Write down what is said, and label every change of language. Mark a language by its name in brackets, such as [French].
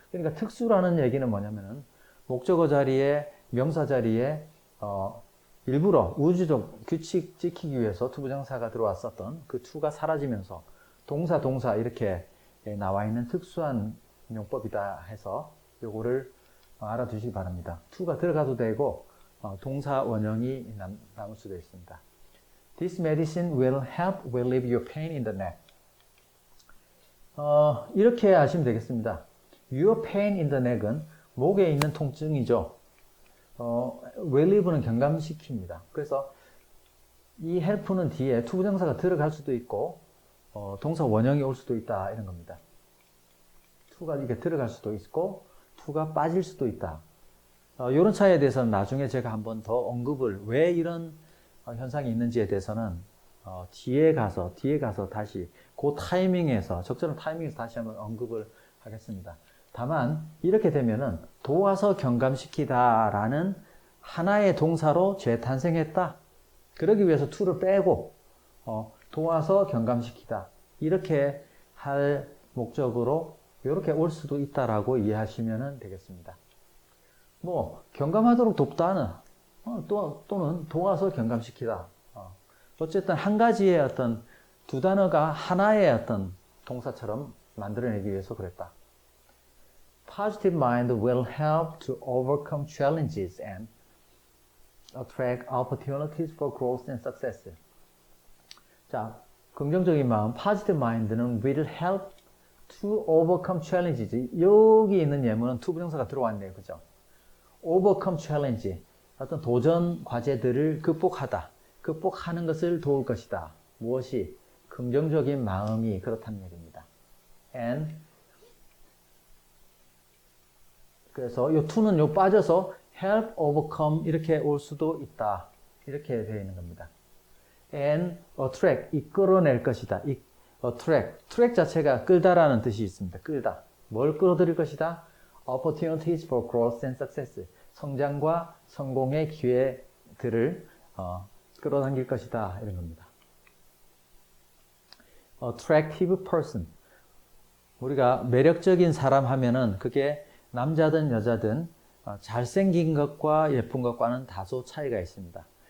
[Korean] 그러니까 특수라는 얘기는 뭐냐면은 목적어 자리에 명사 자리에 일부러 우주적 규칙 지키기 위해서 투부정사가 들어왔었던 그 to가 사라지면서 동사 이렇게 나와 있는 특수한 용법이다 해서 요거를 알아두시기 바랍니다. to가 들어가도 되고 동사 원형이 남을 수도 있습니다. [English] This medicine will help relieve your pain in the neck. [Korean] 이렇게 아시면 되겠습니다. [English] Your pain in the neck은 [Korean] 목에 있는 통증이죠. relieve는 경감시킵니다. 그래서 이 help는 뒤에 투부정사가 들어갈 수도 있고 동사 원형이 올 수도 있다 이런 겁니다. to가 이게 들어갈 수도 있고 to가 빠질 수도 있다. 이런 차이에 대해서는 나중에 제가 한번 더 언급을 왜 이런 현상이 있는지에 대해서는 뒤에 가서 다시 그 타이밍에서 적절한 타이밍에서 다시 한번 언급을 하겠습니다. 다만 이렇게 되면은 도와서 경감시키다라는 하나의 동사로 재탄생했다. 그러기 위해서 to를 빼고 도와서 경감시키다 이렇게 할 목적으로 이렇게 올 수도 있다라고 이해하시면 되겠습니다. 경감하도록 돕다는 또는 도와서 경감시키다. 어쨌든 한 가지의 어떤 두 단어가 하나의 어떤 동사처럼 만들어내기 위해서 그랬다. [English] Positive mind will help to overcome challenges and attract opportunities for growth and success. [Korean] 자, 긍정적인 마음, [English] positive mind는 will help to overcome challenges. [Korean] 여기 있는 예문은 to 부정사가 들어왔네요. 그죠? [English] overcome challenge. [Korean] 어떤 도전 과제들을 극복하는 것을 도울 것이다. 무엇이? 긍정적인 마음이 그렇다는 얘기입니다. And 그래서 요 to는 요 빠져서 [English] help overcome [Korean] 이렇게 올 수도 있다. 이렇게 되어 있는 겁니다. [English] And attract [Korean] 이끌어낼 것이다. attract 자체가 끌다라는 뜻이 있습니다. 끌다. 뭘 끌어들일 것이다? [English] opportunities for growth and success. [Korean] 성장과 성공의 기회들을 끌어당길 것이다. 이런 겁니다. [English] attractive person. [Korean] 우리가 매력적인 사람 하면은 그게 남자든 여자든 잘생긴 것과 예쁜 것과는 다소 차이가 있습니다.